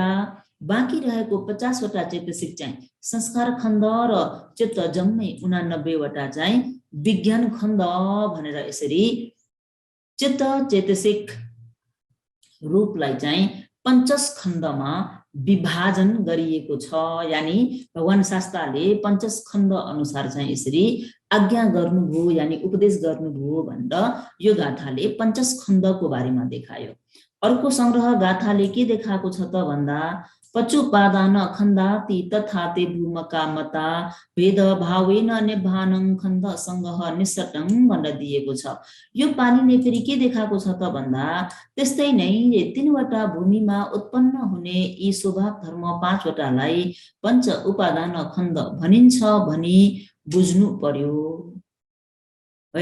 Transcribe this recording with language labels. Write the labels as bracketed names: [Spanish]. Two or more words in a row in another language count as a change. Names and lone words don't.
[Nepali] बाँकी रहेको 50 वटा चेतसिक चाहिँ संस्कार खण्ड र चित्त जम्मै 89 वटा चाहिँ विज्ञान खण्ड भनेर यसरी चित्त चेतसिक रूपलाई चाहिँ पञ्चस्कन्धमा विभाजन गरिएको छ। यानी भगवान शास्ताले पञ्चस्कन्ध अनुसार चाहिँ यसरी आज्ञा गर्नुभयो यानी उपदेश गर्नुभयो भनेर यो गाथाले पञ्चस्कन्धको बारेमा देखायो। अर्को संग्रह गाथाले के देखाएको छ त भन्दा [Pali] पचुपादान खण्डाति तथाते भूमका मता भेद भावेन निभानं खण्ड संगह निसटं [Nepali] भनेर दिएको छ। यो पानीले फेरि के देखाएको छ त भन्दा त्यस्तै नै 3 वटा भूमिमा उत्पन्न हुने यी स्वभाव धर्म 5 वटालाई पञ्च उपादान खण्ड भनिन्छ भनी बुझ्नु पर्यो है।